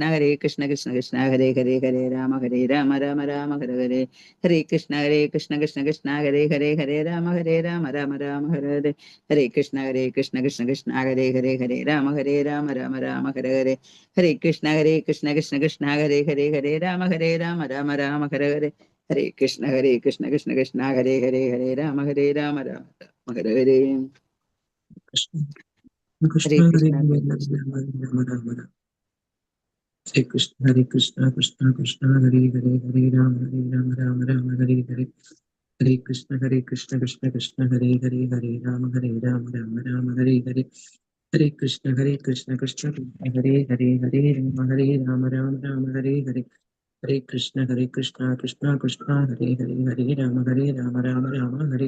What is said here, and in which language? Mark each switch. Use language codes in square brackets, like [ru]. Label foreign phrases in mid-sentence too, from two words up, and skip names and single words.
[sa] കൃഷ്ണ കൃഷ്ണ ഹരേ രാമ രാമ രാമ ഹര ഹരേ കൃഷ്ണ കൃഷ്ണ ഹരേ രാമ രാമ ഹര ഹരേ കൃഷ്ണ കൃഷ്ണ ഹരേ രാമ രാമ ഹര ഹരേ കൃഷ്ണ കൃഷ്ണ ഹരേ രാമ രാമ ഹര ഹരേ കൃഷ്ണ കൃഷ്ണ ഹരേ രാമ രാമ ഹര ഹരേ കൃഷ്ണ ഹരേ ഹരേ കൃഷ്ണ രാമ രാമ രാമ ഹരേ കൃഷ്ണ കൃഷ്ണ ഹരേ രാമ രാമ രാമ ഹരേ ഹരേ ഹരേ കൃഷ്ണ കൃഷ്ണ ഹരേ രാമ രാമ രാമ ഹരേ ഹരേ ഹരേ കൃഷ്ണ കൃഷ്ണ ഹരേ രാമ രാമ ഹരേ ഹരേ ഹരേ കൃഷ്ണ കൃഷ്ണ ഹരേ രാമ രാമ ഹരേ